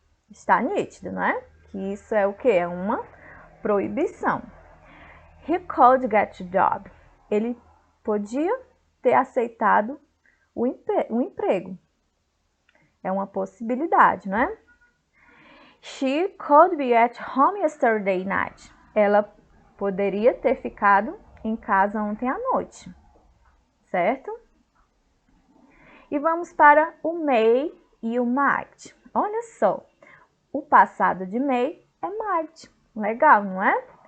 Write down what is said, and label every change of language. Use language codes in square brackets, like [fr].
[pt] Está nítido, não é? Que isso é o quê? É uma proibição. [en] He could get a job. [pt] Ele podia ter aceitado o emprego. É uma possibilidade, não é? [en] She could be at home yesterday night. [pt] Ela poderia ter ficado em casa ontem à noite, certo? E vamos para o may e o might. Olha só, o passado de may é might. Legal, não é?